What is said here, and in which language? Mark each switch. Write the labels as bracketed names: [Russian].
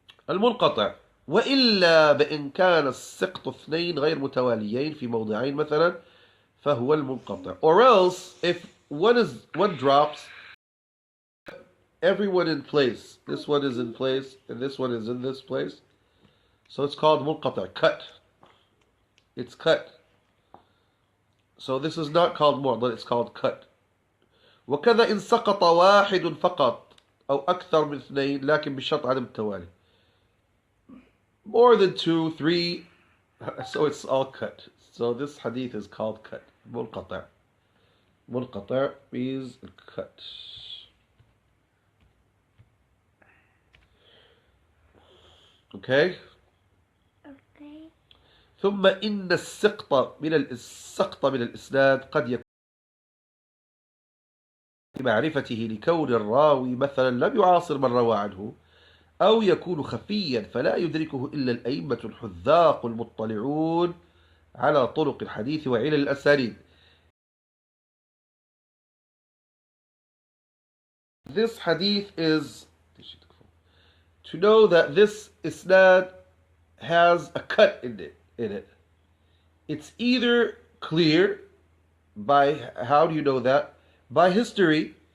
[Arabic] المنقطع وإلا بإن كان السقط اثنين غير متواليين في موضعين مثلا فهو المنقطع. [English] Or else if one drops, everyone in place, this one is in place and this one is in this place, so it's called munqata, cut. It's cut. So this is not called mu'dal, it's called cut. [Arabic] وكذا إن سقط واحد فقط أو أكثر من اثنين لكن بشرط عدم التوالي. [English] More than two, three, so it's all cut. So this hadith is called cut. [Arabic] منقطع. [English] منقطع means cut. Okay? Okay. [Arabic] ثم إن السقط من الإسناد قد يكون بمعرفته لكون الراوي مثلا لم يعاصر من روى عنه أو يكون خفيا فلا يدركه إلا الأئمة الحذاق المطلعون على طرق الحديث وعلل الأسانيد. [English] This hadith is to know that this isnad has a cut in it. It's either clear by, how do you know that? By history.